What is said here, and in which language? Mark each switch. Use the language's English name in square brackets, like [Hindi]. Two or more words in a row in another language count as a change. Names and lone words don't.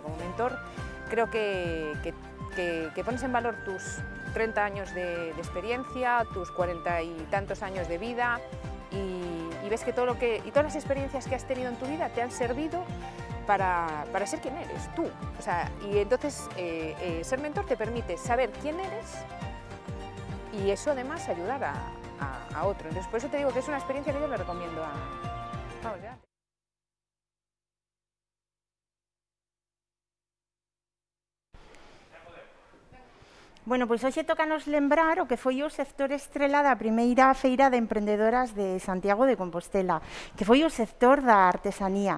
[Spanish] Como mentor creo que pones en valor tus 30 años de experiencia, tus 40 y tantos años de vida y ves que todas las experiencias que has tenido en tu vida te han servido para ser quien eres, tú. O sea, y entonces ser mentor te permite saber quién eres y eso además ayudar a otro. Entonces, por eso te digo que es una experiencia que yo le recomiendo vamos, ya. [Galician] Bueno, pois hoxe tócanos lembrar o que foi o sector estrela da primeira feira de emprendedoras de Santiago de Compostela, que foi o sector da artesanía.